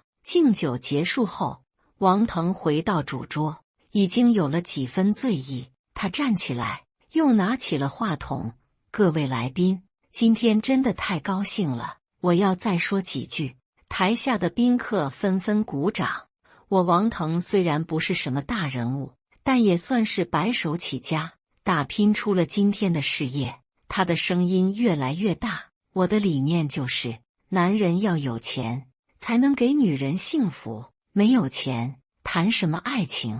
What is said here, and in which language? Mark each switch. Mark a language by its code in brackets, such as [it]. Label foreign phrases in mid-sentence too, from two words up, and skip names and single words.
[zh] 敬酒結束後，王騰回到主桌，已經有了幾分醉意。他站起來，又拿起了話筒：“各位來賓，今天真的太高興了，我要再說幾句。” 台下的賓客紛紛鼓掌。我王騰雖然不是什麼大人物，但也算是白手起家，打拼出了今天的事業。他的聲音越來越大。我的理念就是，男人要有錢，才能給女人幸福，沒有錢，談什麼愛情？